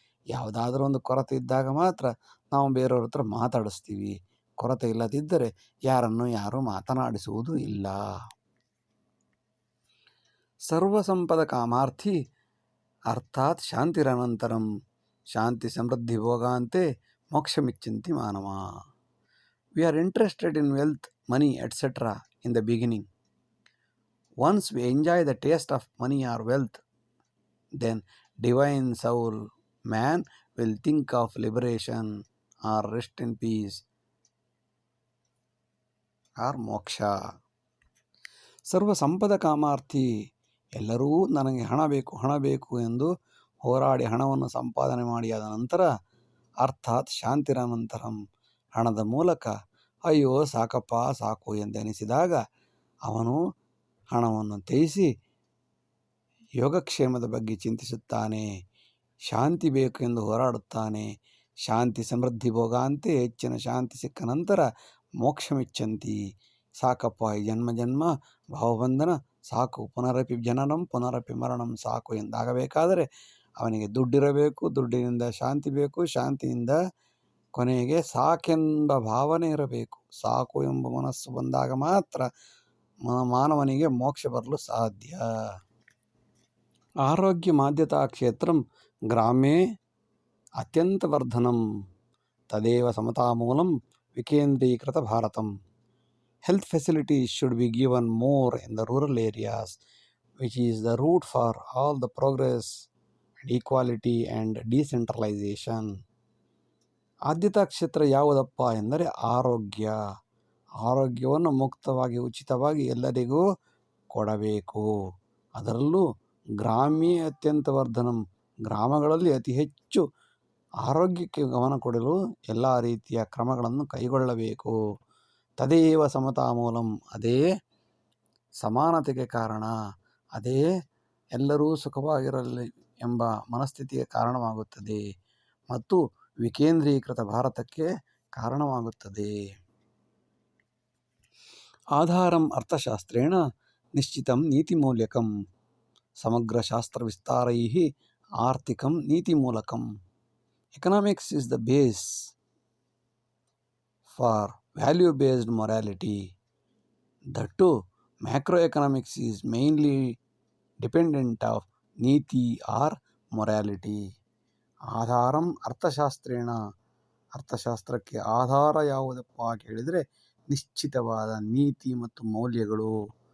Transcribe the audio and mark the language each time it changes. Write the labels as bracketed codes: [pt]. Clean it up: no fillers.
[kn] ಯಾವುದಾದ್ರೂ ಒಂದು ಕೊರತೆ ಇದ್ದಾಗ ಮಾತ್ರ ನಾವು ಬೇರೆಯವ್ರ ಹತ್ರ ಮಾತಾಡಿಸ್ತೀವಿ. ಕೊರತೆ ಇಲ್ಲದಿದ್ದರೆ ಯಾರು ಮಾತನಾಡಿಸುವುದು ಇಲ್ಲ. [sa] ಸರ್ವಸಂಪದ ಕಾಮಾರ್ಥಿ ಅರ್ಥಾತ್ ಶಾಂತಿರನಂತರಂ ಶಾಂತಿ ಸಮೃದ್ಧಿ ಭೋಗಾಂತೆ ಮೋಕ್ಷಮಿಚ್ಚಂತಿ ಮಾನವ. [en] We are interested in wealth, money, etc. in the beginning. Once we enjoy the taste of money or wealth, then divine soul man will think of liberation or rest in peace or moksha. [sa] ಸರ್ವ ಸಂಪದ ಕಾಮಾರ್ಥಿ, [kn] ಎಲ್ಲರೂ ನನಗೆ ಹಣ ಬೇಕು ಎಂದು ಹೋರಾಡಿ ಹಣವನ್ನು ಸಂಪಾದನೆ ಮಾಡಿ ಆದ ನಂತರ [sa] ಅರ್ಥಾತ್ ಶಾಂತಿರನಂತರಂ [kn] ಹಣದ ಮೂಲಕ ಅಯ್ಯೋ ಸಾಕಪ್ಪ ಸಾಕು ಎಂದೆನಿಸಿದಾಗ ಅವನು ಹಣವನ್ನು ತ್ಯಜಿಸಿ ಯೋಗಕ್ಷೇಮದ ಬಗ್ಗೆ ಚಿಂತಿಸುತ್ತಾನೆ, ಶಾಂತಿ ಬೇಕು ಎಂದು ಹೋರಾಡುತ್ತಾನೆ. [sa] ಶಾಂತಿ ಸಮೃದ್ಧಿ ಭೋಗಾಂತೆ [kn] ಹೆಚ್ಚಿನ ಶಾಂತಿ ಸಿಕ್ಕ ನಂತರ ಮೋಕ್ಷಮಿಚ್ಚಂತಿ, ಸಾಕಪ್ಪ ಈ ಜನ್ಮ ಭಾವಬಂಧನ ಸಾಕು, [sa] ಪುನರಪಿ ಜನನಂ ಪುನರಪಿ ಮರಣಂ [kn] ಸಾಕು ಎಂದಾಗಬೇಕಾದರೆ ಅವನಿಗೆ ದುಡ್ಡಿರಬೇಕು, ದುಡ್ಡಿನಿಂದ ಶಾಂತಿ ಬೇಕು, ಶಾಂತಿಯಿಂದ ಕೊನೆಗೆ ಸಾಕೆಂಬ ಭಾವನೆ ಇರಬೇಕು. ಸಾಕು ಎಂಬ ಮನಸ್ಸು ಬಂದಾಗ ಮಾತ್ರ ಮಾನವನಿಗೆ ಮೋಕ್ಷ ಬರಲು ಸಾಧ್ಯ. [sa] ಆರೋಗ್ಯ ಮಾಧ್ಯತಾ ಕ್ಷೇತ್ರಂ ಗ್ರಾಮೇ ಅತ್ಯಂತ ವರ್ಧನಂ ತದೇವ ಸಮತಾಮೂಲಂ ವಿಕೇಂದ್ರೀಕೃತ Bharatam. [en] Health facilities should be given more in the rural areas, which is the root for all the progress and equality and decentralization. [kn] ಆದ್ಯತಾ ಕ್ಷೇತ್ರ ಯಾವುದಪ್ಪ ಎಂದರೆ ಆರೋಗ್ಯ. ಆರೋಗ್ಯವನ್ನು ಮುಕ್ತವಾಗಿ ಉಚಿತವಾಗಿ ಎಲ್ಲರಿಗೂ ಕೊಡಬೇಕು. ಅದರಲ್ಲೂ ಗ್ರಾಮೀಣ [sa] ಅತ್ಯಂತ ವರ್ಧನಂ, [kn] ಗ್ರಾಮಗಳಲ್ಲಿ ಅತಿ ಹೆಚ್ಚು ಆರೋಗ್ಯಕ್ಕೆ ಗಮನ ಕೊಡಲು ಎಲ್ಲ ರೀತಿಯ ಕ್ರಮಗಳನ್ನು ಕೈಗೊಳ್ಳಬೇಕು. [sa] ತದೇವ ಸಮತಾ ಮೂಲಂ, [kn] ಅದೇ ಸಮಾನತೆಗೆ ಕಾರಣ, ಅದೇ ಎಲ್ಲರೂ ಸುಖವಾಗಿರಲಿ ಎಂಬ ಮನಸ್ಥಿತಿಗೆ ಕಾರಣವಾಗುತ್ತದೆ ಮತ್ತು ವಿಕೇಂದ್ರೀಕೃತ ಭಾರತಕ್ಕೆ ಕಾರಣವಾಗುತ್ತದೆ. [sa] ಆಧಾರಂ ಅರ್ಥಶಾಸ್ತ್ರೇಣ ನಿಶ್ಚಿತಂ ನೀತಿಮೂಲ್ಯಕಂ ಸಮಗ್ರ ಶಾಸ್ತ್ರ ವಿಸ್ತಾರೈಃ ಆರ್ಥಿಕಂ ನೀತಿಮೂಲಕಂ. [en] Economics is the base for value-based morality. That too, macroeconomics is mainly dependent of niti or morality. [sa] ಆಧಾರಂ ಅರ್ಥಶಾಸ್ತ್ರೇಣ, [kn] ಅರ್ಥಶಾಸ್ತ್ರಕ್ಕೆ ಆಧಾರ ಯಾವುದಪ್ಪ ಕೇಳಿದರೆ ನಿಶ್ಚಿತವಾದ ನೀತಿ ಮತ್ತು ಮೌಲ್ಯಗಳು.